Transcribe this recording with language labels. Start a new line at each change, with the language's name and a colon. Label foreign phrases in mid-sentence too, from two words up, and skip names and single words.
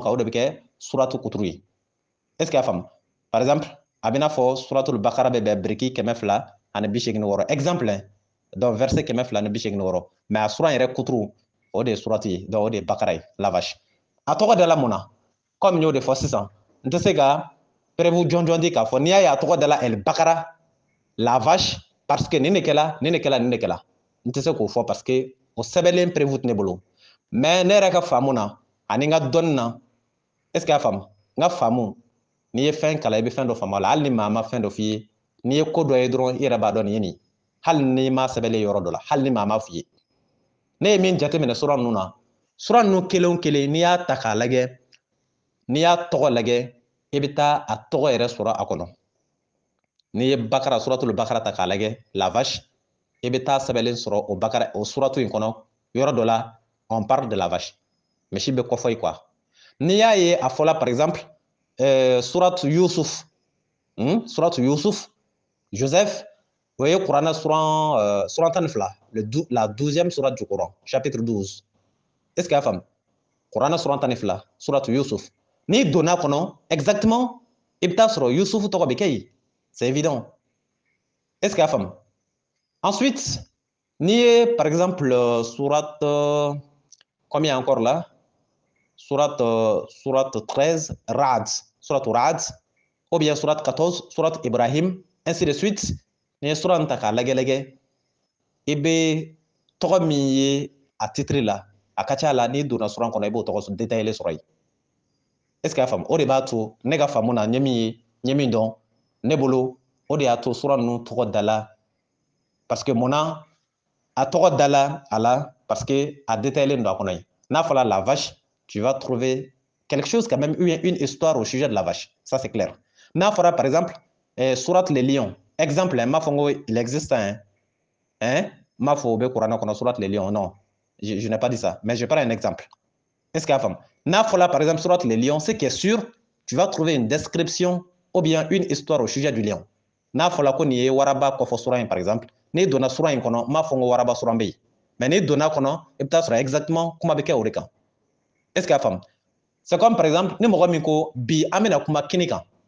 Bambara: kan o de bɛ kɛ suratu kuturu ye
French: est ce que
Bambara: y'a faamu
French: par exemple
Bambara: a bɛ i n'a fɔ suratul bakara bɛ bɛn brique 200 ani 86 exemple donc verset 200 ni 86 mais a suran yɛrɛ kuturu o de ye surati ye donc o de ye bakara ye
French: la vache
Bambara: a tɔgɔ dala mun na comme n y'o de fɔ sisan n tɛ se ka preuve jɔnjɔn di k'a fɔ n'i y'a ye a tɔgɔ dala el bakara
French: la vache parce que
Bambara: nin de kɛla nin de kɛla nin de kɛla n tɛ se k'o fɔ
French: parce que
Bambara: o sɛbɛnlen preuve tɛ ne bolo mais ne yɛrɛ ka faamu na ani n ka dɔnni na
French: est ce que
Bambara: y'a faamu n ka faamu n'i ye fɛn kalan i bɛ fɛn dɔ faamu a la hali ni maa ma fɛn dɔ f'i ye n'i ye ko dɔ ye dɔrɔn i yɛrɛ b'a dɔn nin ye nin ye hali n'i ma sɛbɛnlen yɔrɔ dɔ la hali ni maa ma f'i ye ne ye min jateminɛ sura ninnu na sura ninnu kelen o kelen n'i y'a ta k'a lajɛ n'i y'a tɔgɔ lajɛ i bɛ taa a tɔgɔ yɛrɛ sɔrɔ a kɔnɔ n'i ye bakara suratul bakara ta k'a lajɛ
French: la vache
Bambara: i bɛ taa sɛbɛnlen sɔrɔ o bakara o suratu in kɔnɔ yɔrɔ dɔ la
French: on parle de la vache
Bambara: misi bɛ kɔfɔ yen quoi n'i y'a ye a fɔla
French: par exemple
Bambara: suratu Yusuf suratu Yusuf Joseph o ye kuranɛ suran 12 la
French: 12e surat du Coran chapitre 12 est ce que
Bambara: y'a faamu Qur'an suran tan ni fila suratu Yusuf n'i donna kɔnɔ exactement i bɛ taa sɔrɔ Yusuf tɔgɔ bɛ kɛ yen
French: c'est évident est-ce que
Bambara: y'a faamu ensuite n'i ye
French: par exemple surat combien encore là surat
Bambara: 13 Ra'd surat Ra'd
French: ou bien
Bambara: surat 14 surat Ibrahim
French: ainsi de suite
Bambara: n'i ye surat ta k'a lagɛ i bɛ tɔgɔ min ye a titre la a ka ca la n'i donna suran kɔnɔ i b'o tɔgɔ détaillé sɔrɔ yen
French: est-ce que
Bambara: y'a faamu o de b'a to ne ka faamu na n ye min ye n ye min dɔn ne bolo o de y'a to suran ninnu tɔgɔ dala
French: parce que
Bambara: munna a tɔgɔ dala a la
French: parce que
Bambara: a détaillé don a kɔnɔ yen n'a fɔra
French: la vache tu vas trouver quelque chose quand même une histoire au sujet de la vache ça c'est clair
Bambara: n'a fɔra
French: par exemple surat les lions exemple
Bambara: n m'a fɔ n ko
French: il existe hein
Bambara: m'a fɔ o bɛ kuranɛ kɔnɔ
French: surat les lions non je n'ai pas dit ça mais je prends un exemple est-ce qu'il y a femme
Bambara: n'a fɔra
French: par exemple surat les lions c'est qui est sûr tu vas trouver une description ou bien une histoire au sujet du lion
Bambara: n'a fɔra ko nin ye waraba kɔfɔ sura in
French: par exemple
Bambara: n'i donna sura in kɔnɔ n m'a fɔ n ko waraba sura bɛ yen mais n'i donna kɔnɔ i bɛ taa sɔrɔ exactement kuma bɛ kɛ o de kan
French: est-ce qu'il y a
Bambara: faamu
French: c'est comme par exemple
Bambara: ni mɔgɔ min ko bi an bɛna kuma kini kan